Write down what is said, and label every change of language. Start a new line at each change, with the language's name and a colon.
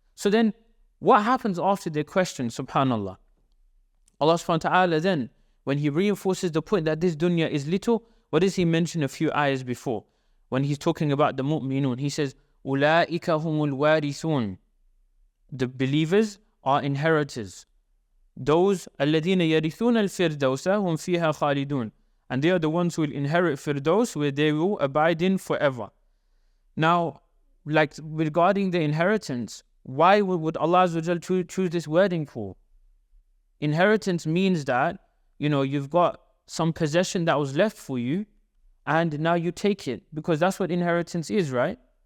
English: So then, what happens after they're questioned, subhanAllah? Allah subhanahu wa ta'ala then, when He reinforces the point that this dunya is little, what does He mention a few ayahs before? When He's talking about the mu'minun, He says,
Arabic: أُولَٰئِكَ هُمُ الْوَارِثُونَ.
English: The believers are inheritors. Those
Arabic: الَّذِينَ يَرِثُونَ الْفِرْدَوْسَ هُمْ فِيهَا خَالِدُونَ.
English: And they are the ones who will inherit Firdaus, where they will abide in forever. Now, like regarding the inheritance, why would Allah Azza wa Jal choose this wording for? Inheritance means that, you've got some possession that was left for you, and now you take it, because that's what inheritance is, right?